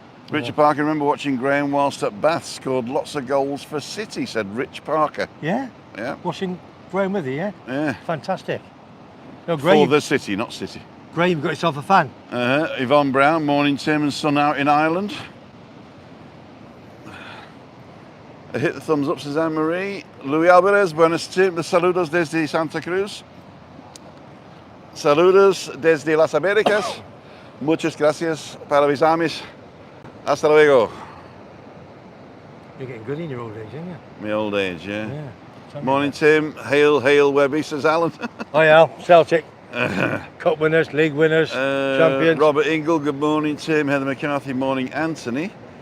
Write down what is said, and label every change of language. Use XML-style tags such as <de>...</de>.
<en>Richard Parker, remember watching Graham whilst at Bath, scored lots of goals for City, said Rich Parker. Yeah? Yeah. Watching Graham with you, yeah? Yeah. Fantastic. No, Graham, For the City, not City. Graham, you've got yourself a fan. Yvonne Brown, morning Tim and sun out in Ireland. Hit the thumbs up, says Anne-Marie.</en> <es>Luis Alvarez, buenos Tim, saludos desde Santa Cruz. Saludos desde Las Américas. Muchas gracias para avisarme. Hasta luego.</es> <en>You're getting good in your old age, aren't you? My old age, yeah. Yeah. Morning Tim, hail Webby, says Alan. Hi Al, Celtic. Cup winners, league winners, champions. Robert Ingle, good morning Tim. Heather McCarthy, morning Anthony.</en>